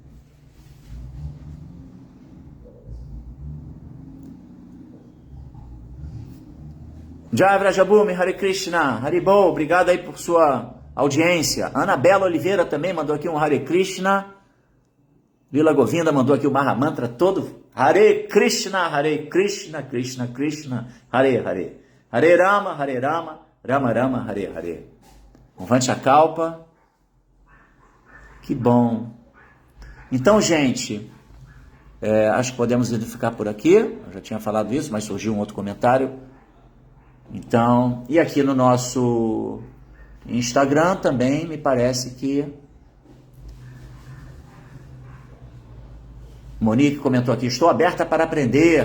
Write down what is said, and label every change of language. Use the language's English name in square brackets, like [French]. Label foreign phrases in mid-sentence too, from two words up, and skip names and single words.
[Sanskrit] Jai Vrajabhumi, Hare Krishna, Haribol, [Portuguese] obrigado aí por sua audiência. Anabela Oliveira também mandou aqui um Hare Krishna. Lila Govinda mandou aqui o Mahamantra todo. [Sanskrit] Hare Krishna, Krishna Krishna, Hare Hare. Hare Rama, Rama Rama, Hare Hare. [Portuguese] Um Vanchakalpa. Que bom. Então, gente, acho que podemos identificar por aqui. Eu já tinha falado isso, mas surgiu um outro comentário. Então, e aqui no nosso Instagram também me parece que Monique comentou aqui: estou aberta para aprender.